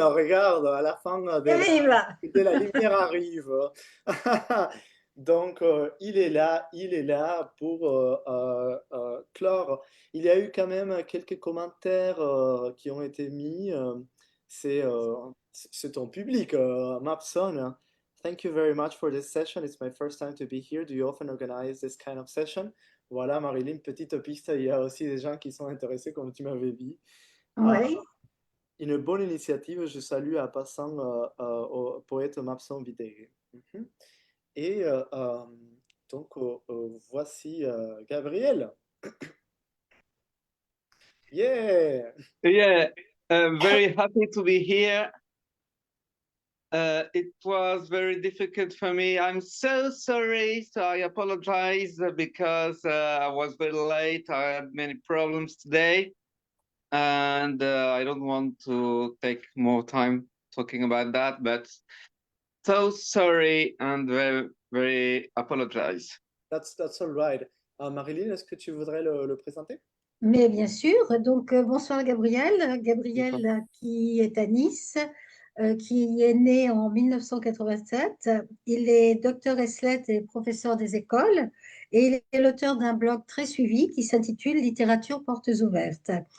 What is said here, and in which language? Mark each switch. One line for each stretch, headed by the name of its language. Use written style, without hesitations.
French: Regarde, à la fin, de la lumière arrive. Donc, il est là pour clore. Il y a eu quand même quelques commentaires qui ont été mis. C'est ton public, Mapson.
English: Thank you very much for this session. It's my first time to be here. Do you often organize this kind of session?
French: Voilà, Marilyne, petite piste. Il y a aussi des gens qui sont intéressés, comme tu m'avais dit. oui. Une bonne initiative. Je salue en passant au poète Mapson Videre. Et donc, voici Gabriel.
English: Yeah. Yeah, very happy to be here. It was very difficult for me. I'm so sorry. So I apologize because I was very late. I had many problems today. And I don't want to take more time talking about that, but so sorry and very, very apologize. That's all right.
French: Marilyne, est-ce que tu voudrais le présenter? Mais bien sûr, donc bonsoir Gabriel. Gabriel Bonsoir. qui est à Nice, qui est né en 1987. Il est docteur ès lettres et professeur des écoles et il est l'auteur d'un blog très suivi qui s'intitule Littérature portes ouvertes.